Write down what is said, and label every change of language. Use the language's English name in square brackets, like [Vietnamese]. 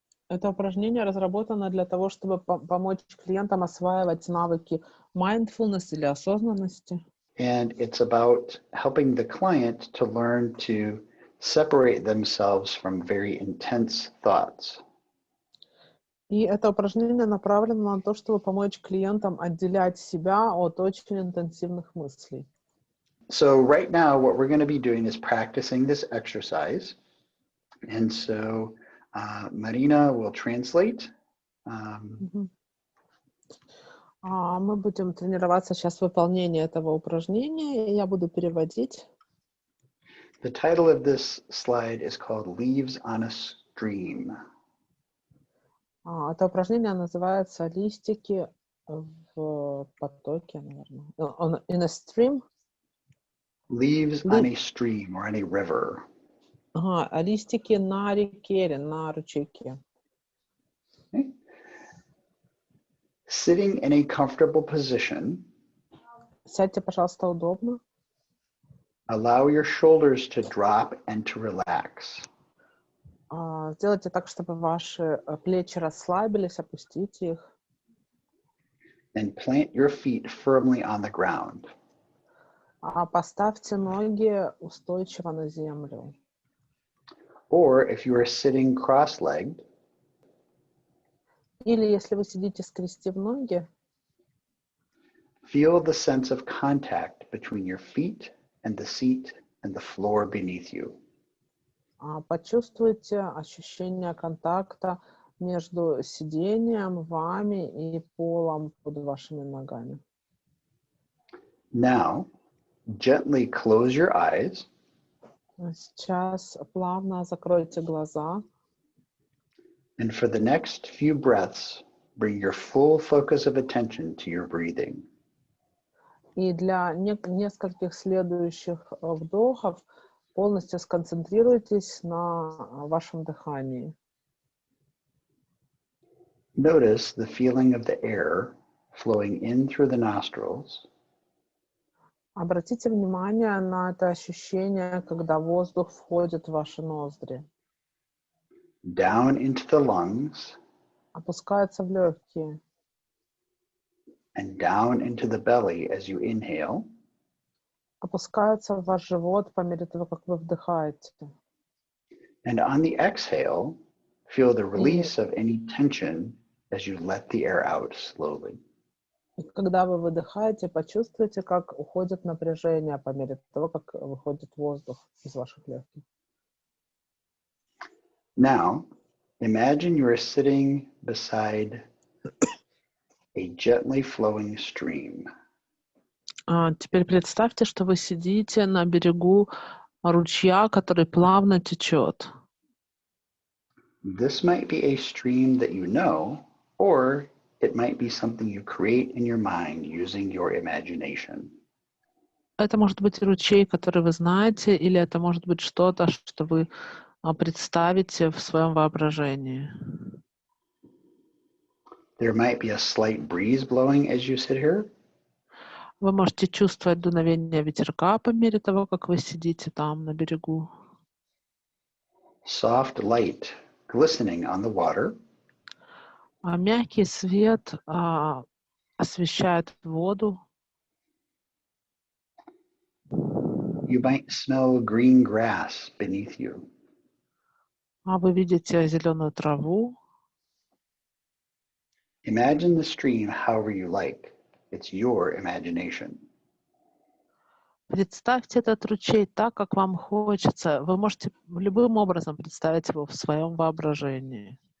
[Russian] Это упражнение разработано для того, чтобы помочь клиентам осваивать навыки mindfulness или осознанности. [English] And it's about helping the client to learn to separate themselves from very intense thoughts. И это упражнение направлено на то, чтобы помочь клиентам отделять себя от очень интенсивных мыслей. So right now, what we're going to be doing is practicing this exercise. And so Marina will translate. [Russian] Мы будем тренироваться сейчас в выполнении этого упражнения, и я буду переводить. [English] The title of this slide is called Leaves on a Stream. [Russian] Это упражнение называется «Листики в потоке», наверное. [English] In a stream. Leaves on a stream or on a river. [Russian] Листики на реке или на ручейке. [English] Okay. Sitting in a comfortable position. [Russian] Сядьте, пожалуйста, удобно. [English] Allow your shoulders to drop and to relax. [Russian] Сделайте так, чтобы ваши плечи расслабились, опустите их. [English] And plant your feet firmly on the ground. [Russian] Поставьте ноги устойчиво на землю. [English] Or if you are sitting cross-legged, [Russian] или если вы сидите скрестив ноги, [English] feel the sense of contact between your feet and the seat and the floor beneath you. [Russian] Почувствуйте ощущение контакта между сидением, вами и полом под вашими ногами. [English] Now, gently close your eyes. [Russian] Сейчас плавно закройте глаза. [English] And for the next few breaths, bring your full focus of attention to your breathing. [Russian] И для нескольких следующих вдохов полностью сконцентрируйтесь на вашем дыхании. [English] Notice the feeling of the air flowing in through the nostrils. [Russian] Обратите внимание на это ощущение, когда воздух входит в ваши ноздри. [English] Down into the lungs. [Russian] Опускается в легкие. [English] And down into the belly as you inhale. [Russian] Опускается в ваш живот по мере того, как вы вдыхаете. [English] And on the exhale, feel the release of any tension as you let the air out slowly. [Russian] И когда вы выдыхаете, почувствуйте, как уходит напряжение по мере того, как выходит воздух из ваших легких. [English] Now, imagine you are sitting beside a gently flowing stream. [Russian] Теперь представьте, что вы сидите на берегу ручья, который плавно течет. [English] This might be a stream that you know, or it might be something you create in your mind using your imagination. [Russian] Это может быть ручей, который вы знаете, или это может быть что-то, что вы представите в своем воображении. [English] There might be a slight breeze blowing as you sit here. [Russian] Вы можете чувствовать дуновение ветерка по мере того, как вы сидите там на берегу. [English] Soft light glistening on the water. [Russian] Мягкий свет освещает воду. [English] You might smell green grass beneath you. [Russian] Вы видите зеленую траву. [English] Imagine the stream however you like. It's your imagination. [Russian] Представьте этот ручей так, как вам хочется. Вы можете любым образом представить его в своем воображении.